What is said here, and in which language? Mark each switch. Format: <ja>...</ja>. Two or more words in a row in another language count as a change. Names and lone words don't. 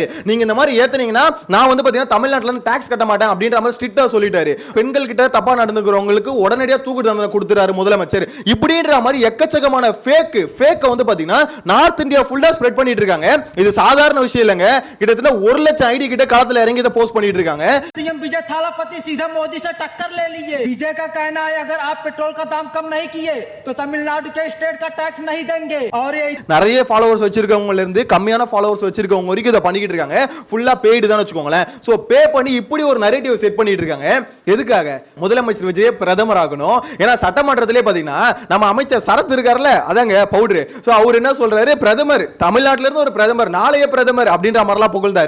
<ta>நீங்க இந்த மாதிரி ஏத்துனீங்கன்னா நான் வந்து பாத்தீங்கன்னா தமிழ்நாட்டுல இருந்து</ta> <en>tax katta</en> <ta>மாட்டேன் அப்படின்ற மாதிரி ஸ்ட்ரிக்ட்டா சொல்லிட்டாரு. பெண்கள் கிட்ட தப்பா நடந்துக்கிறவங்களுக்கு உடனடியாக தூக்கு தண்டனை கொடுத்துறாரு முதலமைச்சர். இப்படின்ற மாதிரி எக்கச்சக்கமான ஃபேக் வந்து பாத்தீங்கன்னா நார்த் இந்தியா ஃபுல்லா ஸ்ப்ரெட் பண்ணிட்டு இருக்காங்க. இது சாதாரண விஷயம் இல்லைங்க. கிட்டத்தட்ட 1 லட்சம் ஐடி கிட்ட களத்துல இறங்கி இதை போஸ்ட் பண்ணிட்டு இருக்காங்க.</ta> <hi>सीएम विजय थालापति सीधा मोदी से टक्कर ले लिए। विजय का कहना है अगर आप पेट्रोल का दाम कम नहीं किए तो तमिलनाडु के स्टेट का टैक्स नहीं देंगे। और ये</hi> <ta>நிறைய ஃபாலோவர்ஸ் வச்சிருக்கவங்கல இருந்து கம்மியான ஃபாலோவர்ஸ் வச்சிருக்கவங்க வரைக்கும் இதை பண்ணிக்கிட்டு இருக்காங்க. ஃபுல்லா பெய்டு தான் வச்சுக்கோங்களேன்.</ta> <en>so pay</en> <ta>பண்ணி இப்படி ஒரு</ta> <en>narrative set</en> <ta>பண்ணிட்டு இருக்காங்க. எதுக்காக? முதலமைச்சர் விஜய் பிரதமர் ஆகணும். ஏன்னா சட்டமன்றத்திலே பாத்தீங்கன்னா நம்ம அமைச்சர் சரத் இருக்காருல்ல, அதாங்க பவுடர். சோ அவர் என்ன சொல்றாரு, பிரதமர் தமிழ்நாட்டுல இருந்து ஒரு பிரதமர், நாளைய பிரதமர் அப்படின்ற மாதிரிலாம் புகழ்ந்தாரு.</ta>